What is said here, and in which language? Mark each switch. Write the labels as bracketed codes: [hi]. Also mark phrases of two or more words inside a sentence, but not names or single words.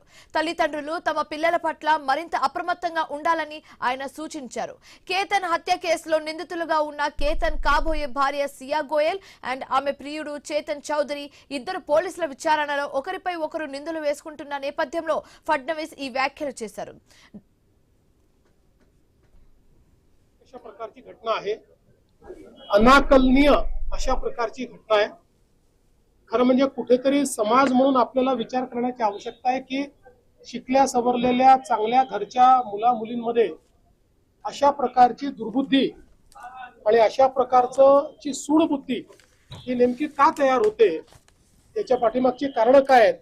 [te] తల్లిదండ్రులు తమ పిల్లల పట్ల మరింత అప్రమత్తంగా ఉండాలని ఆయన సూచించారు. కేతన్ హత్య కేసులో నిందితులుగా ఉన్న కేతన్ కాబోయే భార్య సియా గోయల్ అండ్ ఆమె ప్రియుడు చేతన్ చౌదరి ఇద్దరు పోలీసుల విచారణలో ఒకరిపై ఒకరు నిందలు వేసుకుంటున్న నేపథ్యంలో ఫడ్నవీస్ ఈ వ్యాఖ్యలు చేశారు. [mr] अशा प्रकारची घटना आहे, अनाकलनीय अशा प्रकारची घटना आहे. खरं म्हणजे कुठेतरी समाज म्हणून आपल्याला विचार करण्याची आवश्यकता आहे की शिकल्या सवरलेल्या चांगल्या घरच्या मुला मुलींमध्ये अशा प्रकारची दुर्बुद्धी आणि अशा प्रकारची सूडबुद्धी ही नेमकी का तयार होते, त्याच्या पाठीमागची कारणं काय आहेत.